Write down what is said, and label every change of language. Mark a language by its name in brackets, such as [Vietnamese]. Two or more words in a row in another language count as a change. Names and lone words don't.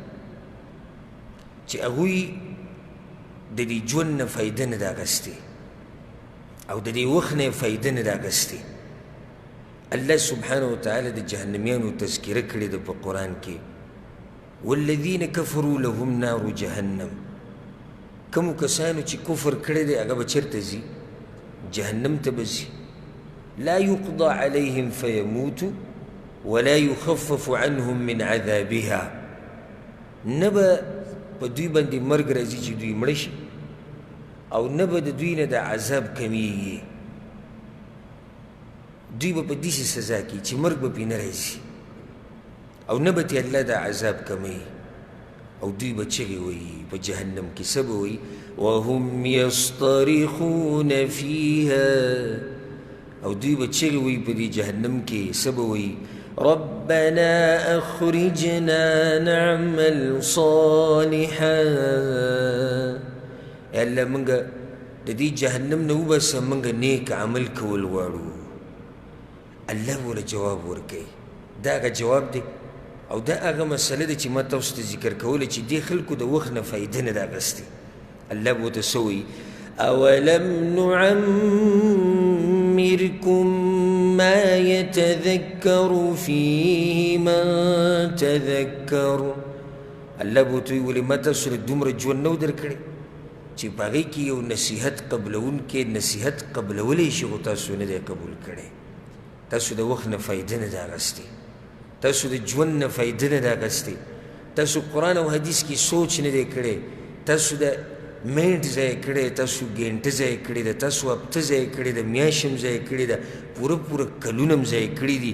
[Pashto] چې هغوی د دې ژوند نه فایده نه ده اخیستې او د دې وخت نه یې فایده نه ده اخیستې [Arabic] الله سبحانه وتعالی [Pashto] د جهنمیانو تذکره کړې ده په قرآن کې [Arabic] والذین کفروا لهم نار جهنم [Pashto] کومو کسانو چې کفر کړی دی هغه به چېرته ځي جهنم ته به ځي [Arabic] لا يقضى عليهم فيموتوا ولا يخفف عنهم من عذابها [Pashto] نه به په دوی باندې مرګ راځي چې دوی مړه شي او نه به د دوی نه د عذاب کمیږي دوی به په داسې سزا کې چې مرګ به پرې نه راځي او نه به ترې الله د عذاب کمی او دوی به چغې وایي په جهنم کې څه به وایي [Arabic] وهم یصطرخون فیها [Pashto] او دوی به چغې وایي په دې جهنم کې څه به وایي [Arabic] ربنا اخرجنا نعمل صالحا [Pashto] الله منګه د دې جهنم نه وباسه منګه نیک عمل کول غواړو الله ولا جواب ورکوي دا هغه جواب دی او دا هغه مسله ده چې ما تاسو ته ذکر کوله چې دې خلکو د وخت نه فایده نه ده اخیستې الله به ورته څه وایي [Arabic] أولم نعمركم ما يتذكر فيه من تذكر. [Pashto] الله بوتوي ولې ما تاسو سره دومره ژوند نو درکړی چې په هغې کې یو نصیحت قبلونکی نصیحت قبلولی شي خو تاسو نه دی قبول کړی. تاسو د وخت نه فایده نه ده اخیستې، تاسو د ژوند نه فایده نه ده اخیستې، تاسو قرآن او حدیث کې سوچ نه دی کړی، تاسو د منټ ضایع کړی، تاسو ګنټه ضایع کړې ده، تاسو هفته ضایع کړې ده، میاشت هم ضایع کړې ده، پوره پوره کلونه هم ضایع کړي دي.